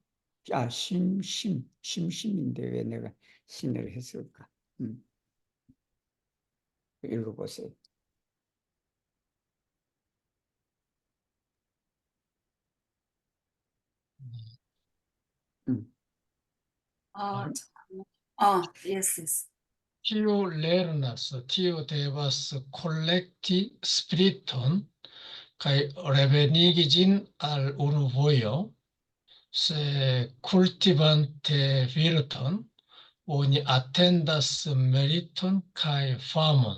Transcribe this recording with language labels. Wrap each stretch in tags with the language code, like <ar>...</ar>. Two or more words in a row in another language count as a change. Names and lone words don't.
<ko>아, 심심인데 왜 내가 신을 했을까? 읽어보세요. 음.</ko> <en>Yes, yes.</en> <eo>Tio lernas, tio devas kolekti spiriton kaj revenigi ĝin al unu vojo. Se kultivante virton, oni atendas meriton kaj famon.</eo>